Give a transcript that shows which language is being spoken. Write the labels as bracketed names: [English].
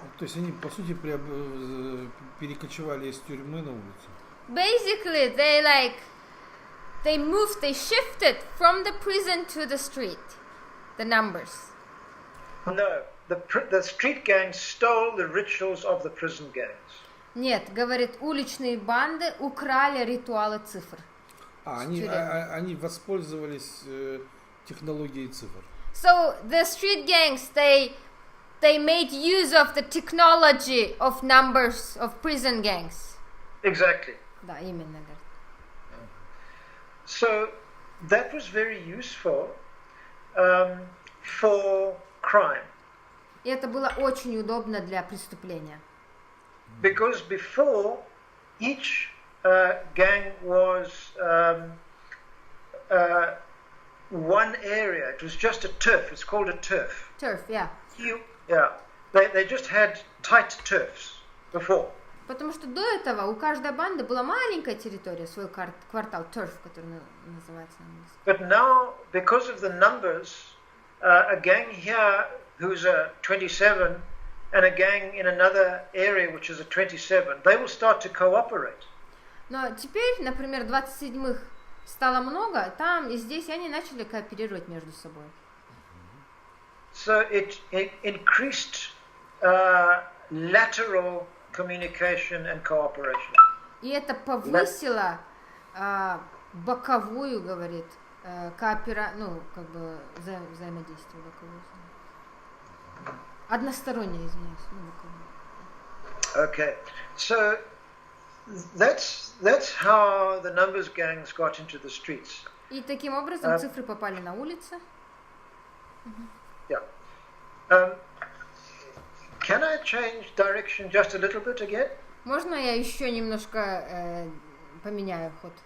[Russian] То есть они, по сути, перекочевали из тюрьмы на улицу. [English] Basically, they shifted from the prison to the street, the numbers. No, the street gangs stole the rituals of the prison gangs. [Russian] Нет, говорит, уличные банды украли ритуалы цифр. Они воспользовались технологией цифр. [English] So the street gangs, they made use of the technology of numbers of prison gangs. Exactly. [Russian] Да, именно. [English] So that was very useful for crime. [Russian] И это было очень удобно для преступления. [English] Because before, each gang was one area. It was just a turf. It's called a turf. Turf, yeah. They just had tight turfs before. [Russian] Потому что до этого у каждой банды была маленькая территория, свой квартал, turf, который называется на английском. [English] But now, because of the numbers, a gang here who's a 27 and a gang in another area which is a 27, they will start to cooperate. [Russian] Но теперь, например, 27-х стало много, там и здесь они начали кооперировать между собой. [English] So it increased lateral communication and cooperation. [Russian] И это повысило боковую, говорит, взаимодействие боковое. Одностороннее, извиняюсь, боковое. [English] Okay, so that's how the numbers gangs got into the streets. [Russian] И таким образом цифры попали на улицы. [English] Yeah. Can I change direction just a little bit again? [Russian] Можно я еще немножко поменяю ход?